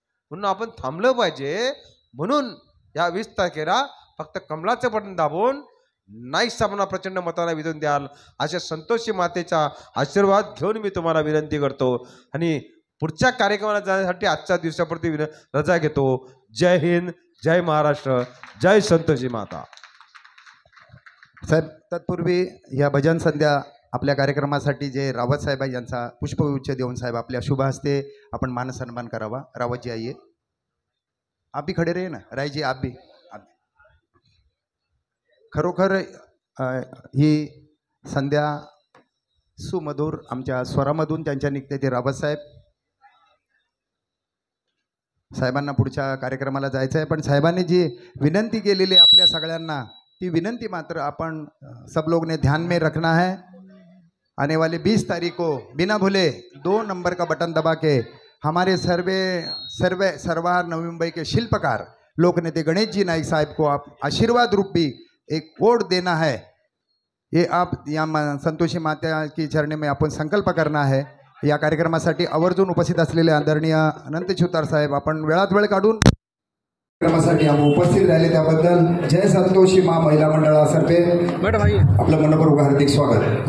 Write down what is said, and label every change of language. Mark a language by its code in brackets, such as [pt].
[mr] म्हणून आपण थांबलं पाहिजे. म्हणून या 20 तारखेला फक्त कमलाचं बटन दाबून नाईक साहेबांना प्रचंड मताला विजून द्याल अशा संतोषी मातेचा आशीर्वाद घेऊन मी तुम्हाला विनंती करतो आणि पुढच्या कार्यक्रमाला जाण्यासाठी आजच्या दिवसापुरती रजा घेतो. जय हिंद, जय महाराष्ट्र, जय संतोषी माता. साहेब, तत्पूर्वी या भजन संध्या आपल्या कार्यक्रमासाठी जे रावत साहेब आहे यांचा पुष्पगुच्छ देऊन साहेब आपल्या शुभ हस्ते आपण मानसन्मान करावा. [hi] रावत जी आइए, आप भी खड़े रहे ना. राय जी आप भी. [mr] खरोखर ही संध्या सुमधुर आमच्या स्वरामधून त्यांच्या निघते ते रावत साहेब. साहेबांना पुढच्या कार्यक्रमाला जायचं आहे, पण साहेबांनी जी विनंती केलेली आहे आपल्या सगळ्यांना, ती विनंती मात्र [hi] अपन सब लोग ने ध्यान में रखना है. आने वाले 20 तारीख को बिना भूले 2 नंबर का बटन दबा के हमारे सर्वार नवी मुंबई के शिल्पकार लोकनेते गणेश जी नाईक साहब को आप आशीर्वाद रूपी एक वोट देना है. ये आप यहाँ संतोषी माता की चरणी में आपण संकल्प करना है. [mr] या कार्यक्रमासाठी आवर्जून उपस्थित असलेले आदरणीय अनंत शिवतार साहेब, आपण वेळात वेळ काढून कार्यक्रमासाठी आपण उपस्थित राहिले त्याबद्दल जय संतोषी मा महिला मंडळातर्फे आपलं मनपूर्वक हार्दिक स्वागत.